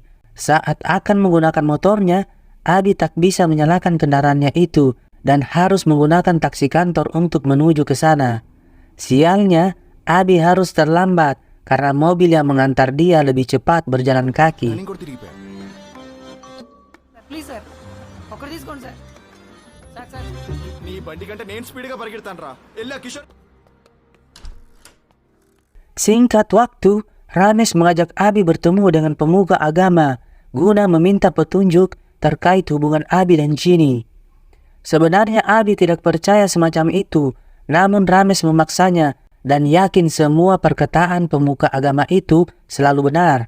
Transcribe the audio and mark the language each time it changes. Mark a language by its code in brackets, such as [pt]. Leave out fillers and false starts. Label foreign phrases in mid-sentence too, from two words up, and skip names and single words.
[id] Saat akan menggunakan motornya, Abi tak bisa menyalakan kendaraannya itu dan harus menggunakan taksi kantor untuk menuju ke sana. Sialnya, Abi harus terlambat karena mobil yang mengantar dia lebih cepat berjalan kaki. [en] Please sir, [te] ఒకటి తీసుకోండి సార్. సార్ నీ బండి కంటే నేను స్పీడ్గా పరిగెడతాను రా. ఎల్లా కిషోర్. [id] Singkat waktu, Rames mengajak Abi bertemu dengan pemuka agama guna meminta petunjuk terkait hubungan Abi dan Chini. Sebenarnya Abi tidak percaya semacam itu, namun Rames memaksanya dan yakin semua perkataan pemuka agama itu selalu benar.